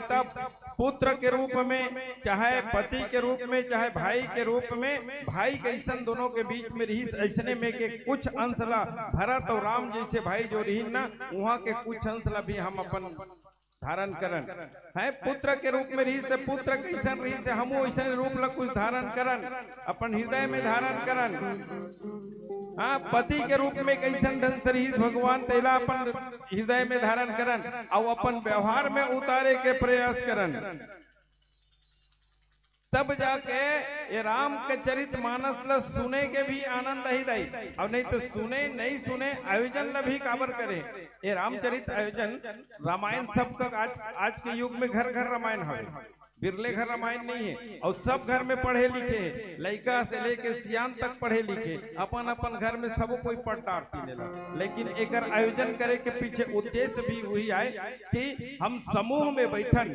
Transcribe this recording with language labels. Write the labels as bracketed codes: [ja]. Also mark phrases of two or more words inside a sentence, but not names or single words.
[hne] तब पुत्र के रूप में, चाहे पति के रूप में, चाहे भाई के रूप में, भाई कैसन दोनों के बीच में रही, ऐसने में के कुछ अंश ला भरत और राम जैसे भाई जो रही ना, वहाँ के कुछ अंश ला भी हम अपन धारण करन है। पुत्र के रूप में रही से पुत्र कैसन रही से हम वैसे रूप ला कुछ धारण करन, अपन हृदय में धारण करन। हाँ, पति के रूप में कैसन ढंग से रही भगवान तेला अपन हृदय में धारण करन और अपन व्यवहार में उतारे के प्रयास करन। तब जाके ये राम के चरित मानस ला सुने के भी आनंद ही दाई, और नहीं तो सुने नहीं सुने आयोजन ला भी काबर करे। ये रामचरित आयोजन रामायण सबका आज के युग में घर घर रामायण है, बिरले घर रामायण नहीं है। और सब घर में पढ़े लिखे, लड़का से लेके सियान तक पढ़े लिखे, अपन अपन घर में सब कोई पढ़ डांटती लेला। लेकिन एक आयोजन करे के पीछे उद्देश्य भी वही है कि हम समूह में बैठन।